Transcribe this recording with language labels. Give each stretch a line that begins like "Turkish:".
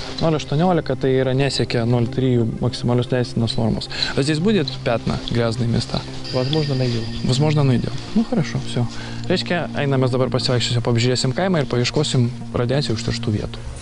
Lithuanian: 0,18 tai yra nesiekia 0,3 максимalius leistinos normos.
Russian: А здесь будет пятна, грязные места? Возможно, найдем. Возможно, найдем. Ну, хорошо, все.
Lithuanian: Reiškia, einame dabar pasivaikščiosim, apžiūrėsim kaimą ir paieškosim radiacijų užterštų vietų.